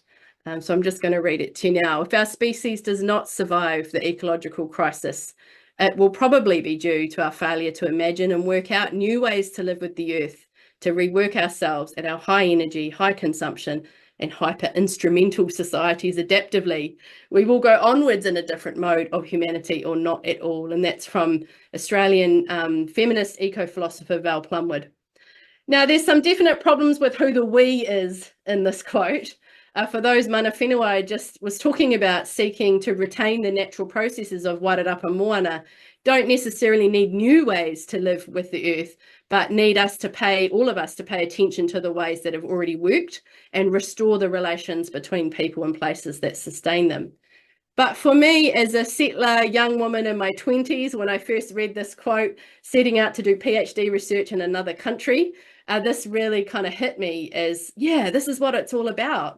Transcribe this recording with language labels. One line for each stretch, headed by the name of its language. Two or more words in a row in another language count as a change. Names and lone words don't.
English: So I'm just going to read it to you now. If our species does not survive the ecological crisis, it will probably be due to our failure to imagine and work out new ways to live with the earth, to rework ourselves at our high energy, high consumption, and hyper-instrumental societies adaptively. We will go onwards in a different mode of humanity or not at all. And that's from Australian feminist eco-philosopher Val Plumwood. Now, there's some definite problems with who the we is in this quote. For those
Māori: mana whenua
English: I just was talking about, seeking to retain the natural processes of wairarapa moana, don't necessarily need new ways to live with the earth, but need us to pay, all of us to pay attention to the ways that have already worked and restore the relations between people and places that sustain them. But for me, as a settler young woman in my 20s, when I first read this quote, setting out to do PhD research in another country, this really kind of hit me as, yeah, this is what it's all about.